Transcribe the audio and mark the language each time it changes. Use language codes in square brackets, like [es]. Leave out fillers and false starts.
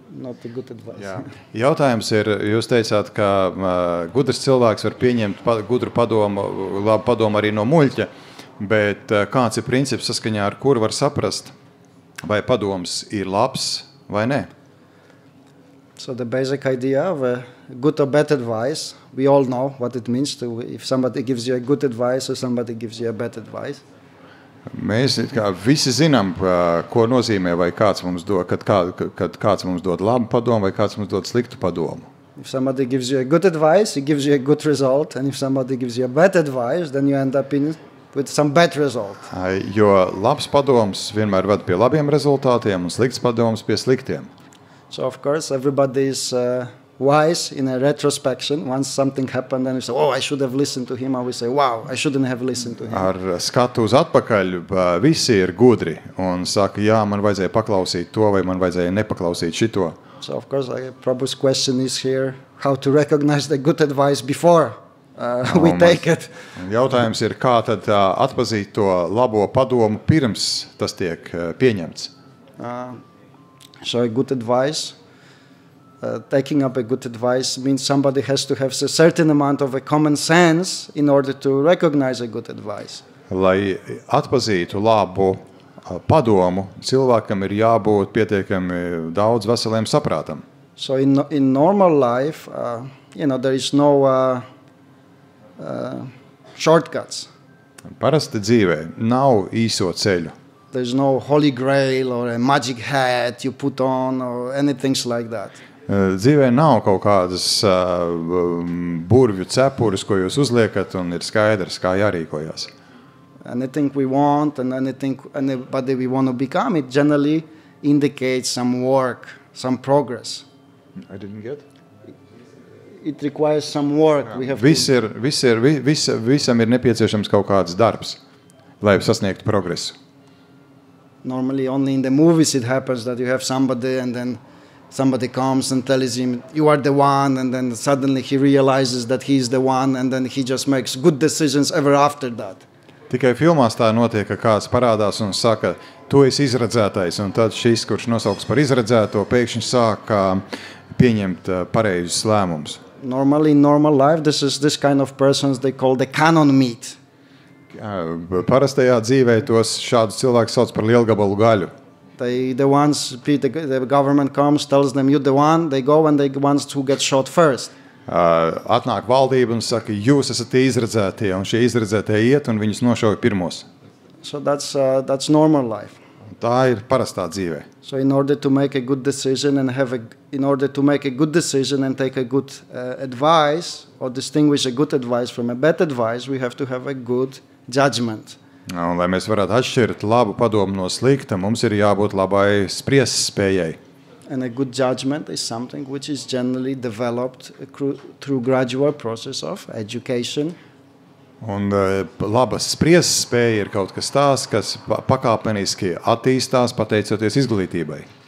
[en] Not a good advice. [lv] Jā. Jautājums ir, jūs teicāt, ka gudrs cilvēks var pieņemt gudru padomu, labu padomu arī no muļķa, bet kāds ir princips, saskaņā ar kuru var saprast, vai padoms ir labs vai ne? [en] So the basic idea of a good or bad advice, we all know what it means to if somebody gives you a good advice or somebody gives you a bad advice. [lv] Mēs visi zinām, ko nozīmē, vai kāds mums dod, kad kāds mums dod labu padomu, vai kāds mums dod sliktu padomu. [en] If somebody gives you a good advice, he gives you a good result, and if somebody gives you a bad advice, then you end up with some bad result. [lv] Jo labs padoms vienmēr ved pie labiem rezultātiem, un slikts padoms pie sliktiem. [en] So of course everybody is wise in a retrospection. Once something happened, then we say, oh, I should have listened to him, or we say, wow, I shouldn't have listened to him. [lv] Ar skatu uz atpakaļ visi ir gudri un saka, jā, man vajadzēja paklausīt to, vai man vajadzēja nepaklausīt šito. [en] So of course, Prabhu's question is here, how to recognize the good advice before we take it. [lv] Jautājums ir, kā tad atpazīt to labo padomu pirms tas tiek pieņemts. [en] So a good advice, taking up a good advice means somebody has to have a certain amount of a common sense in order to recognize a good advice. [lv] Lai atpazītu labu padomu, cilvēkam ir jābūt pietiekami daudz veseliem saprātam. [en] So in normal life, there is no shortcuts. [lv] Parasti dzīvē nav īso ceļu. [en] There's no holy grail or a magic hat you put on or anything like that. [lv] Dzīvē nav kaut kādas burvju cepures, ko jūs uzliekat, un ir skaidrs, kā jārīkojās. [en] Anything we want and anybody we want to become, it generally indicates some work, some progress. I didn't get. It requires some work. We have [lv] visam ir nepieciešams kaut kāds darbs, lai sasniegtu progresu. [en] Normally only in the movies it happens that you have somebody and then somebody comes and tells him, you are the one, and then suddenly he realizes that he is the one, and then he just makes good decisions ever after that. [lv] Tikai filmās tā notiek, ka kāds parādās un saka, tu esi izredzētais, un tad šis, kurš nosauks par izredzēto, pēkšņi sāk pieņemt pareizus lēmumus. [en] Normally in normal life, this kind of persons they call the canon meat. [lv] Parastajā dzīvē tos šādus cilvēkus sauc par lielgabalu gaļu. [en] The government comes, tells them, you're the one, they go and they ones who get shot first. [lv] Atnāk valdība un saka, jūs esat izredzētie, un šie izredzētie iet un viņus nošauja pirmos. [en] So that's normal life. [lv] Tā ir parastā dzīvē. [en] So in order to make a good decision and in order to make a good decision and take a good advice or distinguish a good advice from a bad advice, we have to have a good judgment. [lv] Un, lai mēs varētu atšķirt labu padomu no slikta, mums ir jābūt labai spriest spējai. [en] And a good judgment is something which is generally developed through gradual process of education. [lv] Un laba spriest spēja ir kaut kas tās, kas pakāpeniski attīstās pateicoties izglītībai.